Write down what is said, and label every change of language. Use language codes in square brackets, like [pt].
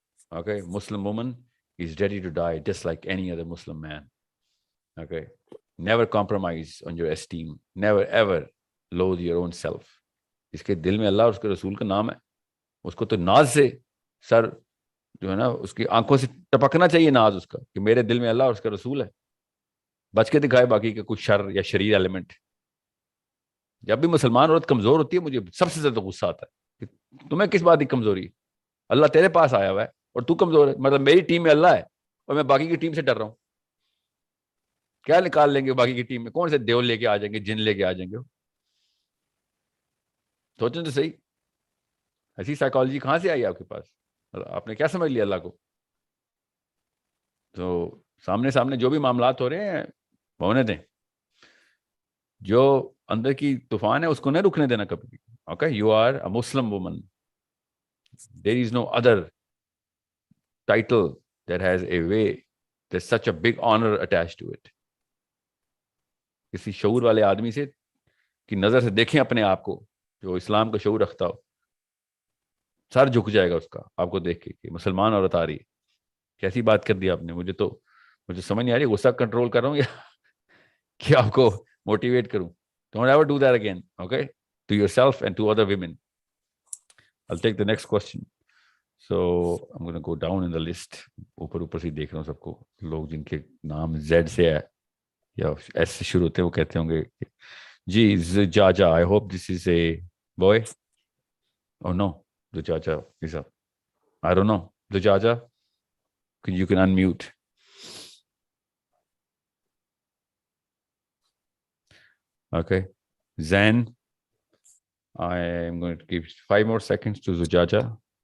[en] Okay, Muslim woman is ready to die just like any other Muslim man. Okay, never compromise on your esteem, never ever loathe your own self. [ur] اس کے دل میں اللہ اور اس کے رسول کا نام ہے، اس کو تو ناز سے سر جو ہے نا اس کی آنکھوں سے ٹپکنا چاہیے ناز اس کا کہ میرے دل میں اللہ اور اس کا رسول ہے. بچ کے دکھائے باقی کا کچھ شر یا شریر ایلیمنٹ. جب بھی مسلمان عورت کمزور ہوتی ہے مجھے سب سے زیادہ غصہ آتا ہے کہ تمہیں کس بات کی کمزوری؟ اللہ تیرے پاس آیا ہوا ہے اور تو کمزور ہے. مطلب میری ٹیم میں اللہ ہے اور میں باقی کی ٹیم سے ڈر رہا ہوں. کیا نکال لیں گے باقی کی ٹیم میں؟ کون سے دیو لے کے آ جائیں گے، جن لے کے آ جائیں گے؟ سوچیں تو صحیح، ایسی سائیکالوجی کہاں سے آئی آپ کے پاس؟ آپ نے کیا سمجھ لیا اللہ کو؟ تو سامنے جو بھی معاملات ہو رہے ہیں ہونے دیں. جو اندر کی طوفان ہے اس کو نہیں رکنے دینا کبھی بھی. [en] Okay, you are a Muslim woman. There is no other title that has a way, there's such a big honor attached to it. [ur] کسی شعور والے آدمی سے کی نظر سے دیکھیں اپنے آپ کو جو اسلام کا شعور رکھتا ہو، سر جھک جائے گا اس کا آپ کو دیکھ کے کہ مسلمان عورت آ رہی ہے. کیسی بات کر دی آپ نے؟ مجھے سمجھ نہیں آ رہی غصہ کنٹرول کر رہا ہوں یا کہ آپ کو موٹیویٹ کروں. [en] Don't ever do that again, okay? To yourself and to other women. I'll take the next question. So I'm going to go down in the list. [ur] اوپر سے دیکھ رہا ہوں سب کو. لوگ جن کے نام زیڈ سے ہے یا ایس سے شروع ہوتے ہیں وہ کہتے ہوں گے جی زجاجہ. [en] I hope this is a boy. Oh no, Zujaja is a, I don't know. Zujaja, you can unmute. Okay. Zain, I am going to give 5 more seconds to Zujaja.